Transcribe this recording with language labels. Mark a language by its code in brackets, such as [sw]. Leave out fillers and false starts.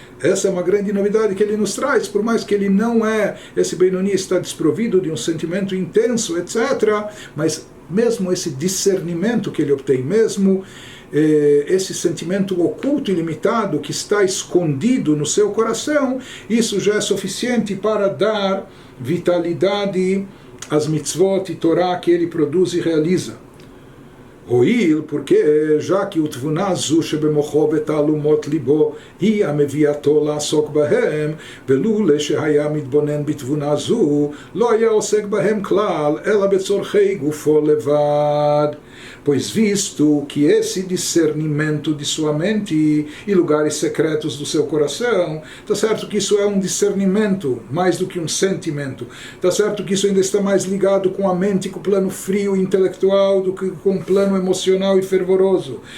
[pt] Essa é uma grande novidade que ele nos traz, por mais que ele não esse Benoni está desprovido de um sentimento intenso, etc., mas mesmo esse discernimento que ele obtém, mesmo esse sentimento oculto e limitado que está escondido no seu coração, isso já é suficiente para dar vitalidade às mitzvot e Torá que ele produz e realiza. [he] Hoil, [pt] porque já que o [he] תבונה זו שבמוחו ותעלומות ליבו היא המביאתו לעסוק בהם, ולולא שהיה מתבונן בתבונה זו לא היה עוסק בהם כלל, אלא בצורכי גופו לבד. [pt] Pois visto que esse discernimento de sua mente e lugares secretos do seu coração, está certo que isso é um discernimento mais do que um sentimento, está certo que isso ainda está mais ligado com a mente, com o plano frio e intelectual do que com o plano emocional e fervoroso,